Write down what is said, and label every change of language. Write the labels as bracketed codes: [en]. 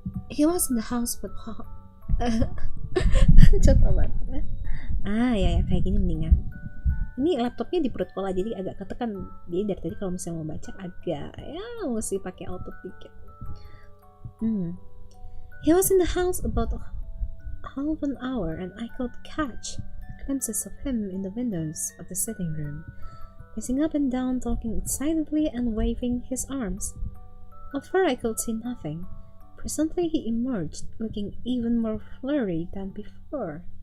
[en] He was in the house but [id] coba banget. Ya kayak gini mendingan. Ini laptopnya di perut kola jadi agak ketekan. Jadi dari tadi kalau misalnya mau baca agak mesti pakai auto dikit. [en] He was in the house about half an hour and I could catch glimpses of him in the windows of the sitting room, pacing up and down, talking excitedly and waving his arms. Of her I could see nothing. Presently he emerged, looking even more flurried than before.